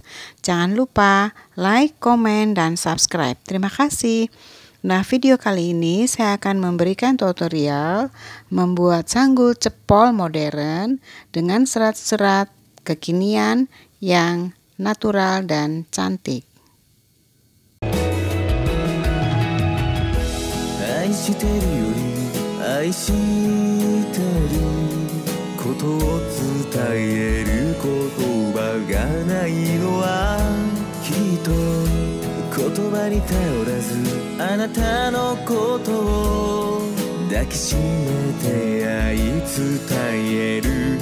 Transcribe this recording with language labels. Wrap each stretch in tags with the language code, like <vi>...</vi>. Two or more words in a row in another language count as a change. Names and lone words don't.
<id>Jangan lupa like, komen, dan subscribe. Terima kasih. Nah, video kali ini saya akan memberikan tutorial membuat sanggul cepol modern dengan serat-serat kekinian yang natural dan cantik.</id> <ja>愛してるより愛してることを伝える言葉がないのはきっと言葉に頼らずあなたのことを抱きしめて愛伝える</ja>